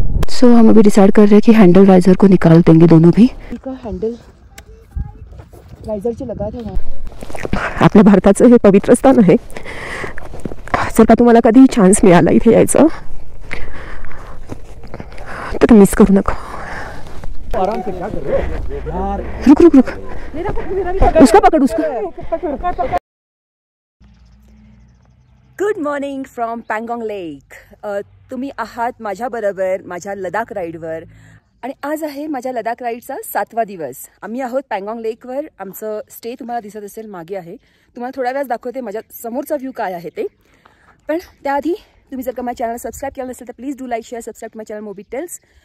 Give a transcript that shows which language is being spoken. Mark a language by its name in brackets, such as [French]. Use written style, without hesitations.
[Hindi] सो हम अभी डिसाइड कर रहे हैं कि हैंडल राइजर को निकाल देंगे दोनों भी. [Marathi] हैंडल रायझरची लगा थे. आपल्या भारताचं हे पवित्र स्थान आहे. जर का तुम्हाला कधी चान्स मिळाला इथे यायचं तर मिस करू नका. [Hindi] रुक रुक रुक, उसका पकड़ उसका. [English] Good morning from Pangong lake. [Marathi] तुम्ही आहात माझ्याबरोबर माझ्या लडाख राईडवर आणि आज आहे माझ्या लडाख राईडचा 7वा दिवस. आम्ही आहोत पँगॉन्ग लेकवर. आमचं स्टे तुम्हाला दिसत असेल मागे आहे. तुम्हाला थोड्या वेळात दाखवते माझ्या समोरचा व्ह्यू काय आहे ते. पण त्याआधी तुम्ही जर का माझ्या चॅनल सबस्क्राईब केलं नसेल तर [English] Please do like share subscribe my channel Mobi Tales.